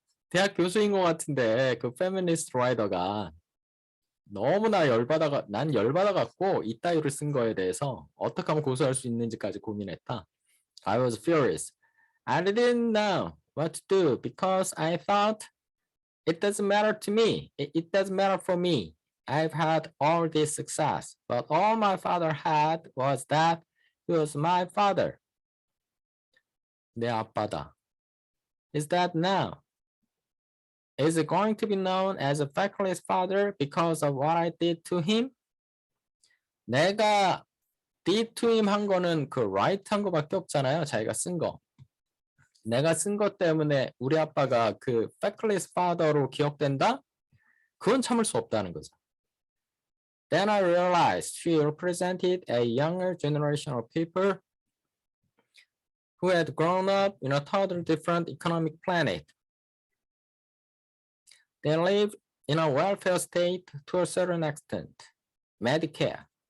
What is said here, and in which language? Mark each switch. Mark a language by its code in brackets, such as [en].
[ko] 대학 교수인 것 같은데 그 페미니스트 라이더가 너무나 난 열받아갖고 이따위를 쓴 거에 대해서 어떻게 하면 고소할 수 있는지까지 고민했다. [en] I was furious. I didn't know what to do because I thought it doesn't matter to me. It doesn't matter for me. I've had all this success, but all my father had was that he was my father. [ko] 내 아빠다. [en] Is that now? Is it going to be known as a feckless father because of what I did to him? [ko] 내가 [en] did to him [ko] 한 거는 그 write 한 거밖에 없잖아요. 자기가 쓴 거. 내가 쓴 것 때문에 우리 아빠가 그 feckless father로 기억된다? 그건 참을 수 없다는 거죠. [en] Then I realized she represented a younger generation of people who had grown up in a totally different economic planet. They live in a welfare state to a certain extent, Medicare.